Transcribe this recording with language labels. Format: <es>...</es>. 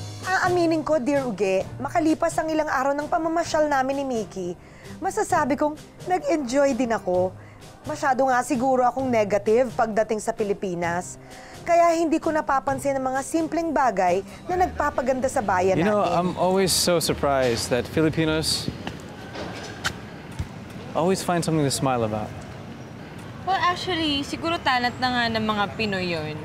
<tl>Aaminin ko, Dear Uge, makalipas ang ilang araw ng pamamasyal namin ni Mickey, masasabi kong nag-enjoy din ako. Masyado nga siguro akong negative pagdating sa Pilipinas. Kaya hindi ko napapansin ang mga simpleng bagay na nagpapaganda sa bayan</tl> <en>You know,</en> <tl>natin.</tl> <en>I'm always so surprised that Filipinos always find something to smile about.</en> <tl>Well, actually, siguro talent na nga ng mga Pinoy yun.</tl>